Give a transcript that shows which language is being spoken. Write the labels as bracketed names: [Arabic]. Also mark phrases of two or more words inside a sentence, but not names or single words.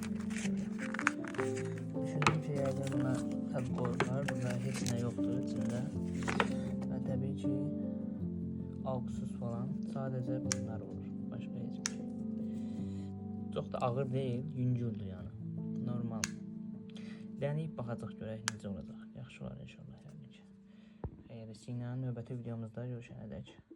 [Turkish] Düşündüğüm şeylerden buna tabi koyurlar. Bunda hiç ne yoktu içinde. Ve tabii ki auksuz falan. Sadece bunlar olur. Başka hiçbir şey. Çok da ağır değil. Yüngüldür yani. Normal. [Azerbaijani] Deneyip baxacaq görək necə olacaq. Yaxşı olar inşallah. Xeyirlisi ilə növbəti videomuzda görüşənədək.